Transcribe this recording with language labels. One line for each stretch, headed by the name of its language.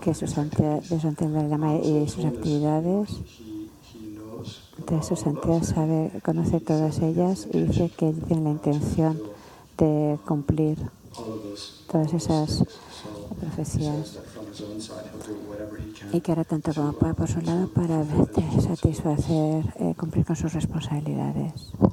Spanish: que de su Santidad Lama y sus actividades.
English: He knows
Spanish: De su santidad conoce todas ellas y dice que él tiene la intención de cumplir
English: all of those
Spanish: todas esas
English: so
Spanish: profecías
English: that from his own side he'll do whatever he can.
Spanish: y que hará tanto como pueda por su lado para satisfacer, cumplir con sus responsabilidades.